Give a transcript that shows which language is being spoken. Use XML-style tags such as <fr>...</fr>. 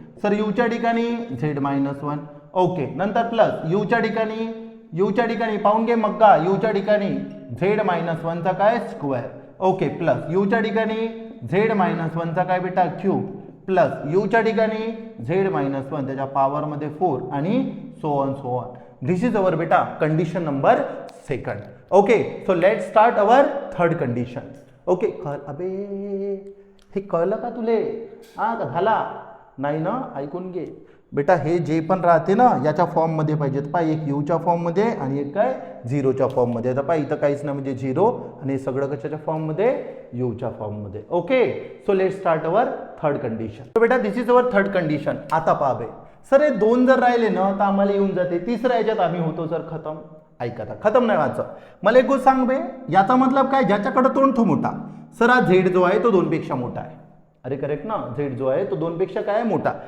<mr>Sir यूच्या ठिकाणी Z-1. Okay नंतर plus यूच्या ठिकाणी पाहून घे मग्गा. यूच्या ठिकाणी Z-1 चा काय स्क्वेअर. ओके प्लस यूच्या ठिकाणी Z-1 चा काय बेटा क्यूब प्लस यूच्या ठिकाणी Z-1 त्याच्या पॉवरमध्ये 4 आणि so on.</mr> <en>This is our beta condition number 2. Okay so let start our third condition.</en> <mr>Okay अबे हे कळलं का तुले. हा का झाला नाही ना. ऐकून घे बेटा. हे जे पण राहते ना याच्या फॉर्ममध्ये पाहिजे. पाय एक यूच्या फॉर्ममध्ये आणि एक काय झिरोच्या फॉर्ममध्ये. आता पाय इथं काहीच नाही म्हणजे 0 आणि हे सगळं कशाच्या फॉर्ममध्ये यूच्या फॉर्ममध्ये.</mr> <en>Okay so let start our third condition.</en> <mr>तर बेटा</mr> <en>This is our third condition.</en> <mr>आता पहा बे सर हे 2 जर राहिले ना तर आम्हाला येऊन जाते तिसऱ्या याच्यात आम्ही होतो सर खतम. ऐका खतम नाही व्हायचं. मला एक गोष्ट सांग बे याचा मतलब काय ज्याच्याकडे तोंड तो मोठा. सर हा झेड जो आहे तो 2 पेक्षा मोठा आहे. अरे करेक्ट ना. झेड जो आहे तो 2 पेक्षा काय मोठा.</mr>